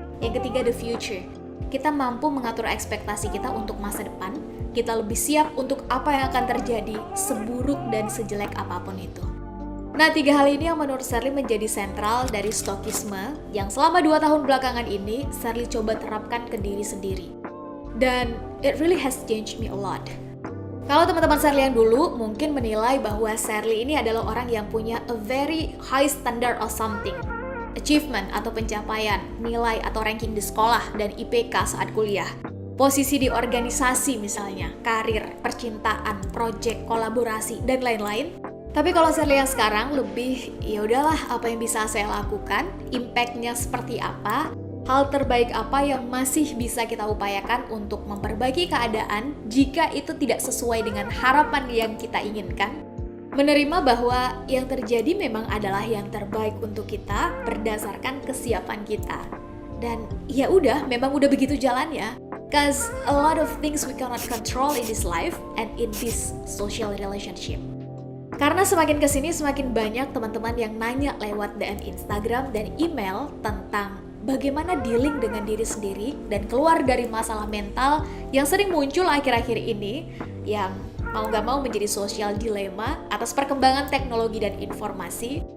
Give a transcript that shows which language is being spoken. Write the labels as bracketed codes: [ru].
[id] Yang ketiga [en] the future, [id] kita mampu mengatur ekspektasi kita untuk masa depan. Kita lebih siap untuk apa yang akan terjadi, seburuk dan sejelek apapun itu. Nah, 3 hal ini yang menurut Sherly menjadi sentral dari stoikisme yang selama 2 tahun belakangan ini Sherly coba terapkan ke diri sendiri. [en] Dan it really has changed me a lot. [id] Kalau teman-teman Sherly yang dulu mungkin menilai bahwa Sherly ini adalah orang yang punya [en] a very high standard of something. [id] Achievement atau pencapaian, nilai atau ranking di sekolah dan IPK saat kuliah. Posisi di organisasi misalnya, karir, percintaan, project, kolaborasi, dan lain-lain. Tapi kalau Sherly yang sekarang lebih, ya udahlah apa yang bisa saya lakukan, impact-nya seperti apa, hal terbaik apa yang masih bisa kita upayakan untuk memperbaiki keadaan jika itu tidak sesuai dengan harapan yang kita inginkan. Menerima bahwa yang terjadi memang adalah yang terbaik untuk kita berdasarkan kesiapan kita. Dan ya udah, memang udah begitu jalannya. [en] Cause a lot of things we cannot control in this life and in this social relationship. [id] Karena semakin kesini semakin banyak teman-teman yang nanya lewat DM Instagram dan email tentang bagaimana dealing dengan diri sendiri dan keluar dari masalah mental yang sering muncul akhir-akhir ini yang mau gak mau menjadi sosial dilema atas perkembangan teknologi dan informasi.